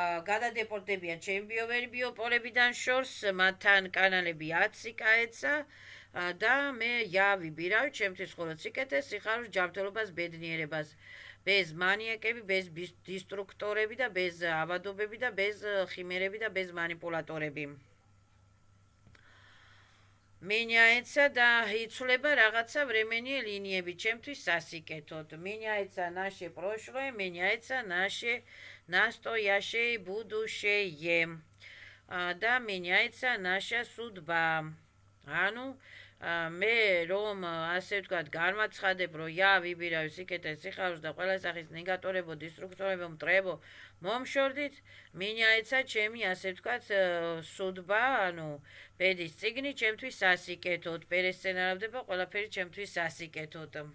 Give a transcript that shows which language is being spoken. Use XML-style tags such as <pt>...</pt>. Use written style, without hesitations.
<ka>გადადეპორტდებიან ჩემი ბიოვერი ბიოპოლებიდან შორს, მათთან კანალები 10 კაეცა და მე ვიბირავ ჩემთვის მხოლოდ სიკეთეს სიხარულის ჯანმრთელობას, ბედნიერებას, без მანიაკები, без დისტრუქტორები და без ავადობები და без ხიმერები და без манипуляторები.</ka> <ru>Меняется да</ru> <ka>იცვლება რაღაცა</ka> <ru>временные</ru> <ka>линиები ჩემთვის სასიკეთოდ.</ka> <ru>Меняется наше прошлое, меняется наше настоящее будущее. Да меняется наша судьба.</ru> <ka>ანუ მე რომ ასე ვთქვათ განვაცხადებ, რომ ვიბირავ სიკეთეს სიხარულს და ყველა სახის ნეგატორებო, დისტრუქტორებო, მტრებო მომშორდით, меняется ჩემი ასე ვთქვათ судьба, ანუ ბედის წიგნი ჩემთვის სასიკეთოდ, პერესცენარავდება ყველაფერი ჩემთვის სასიკეთოდ.</ka>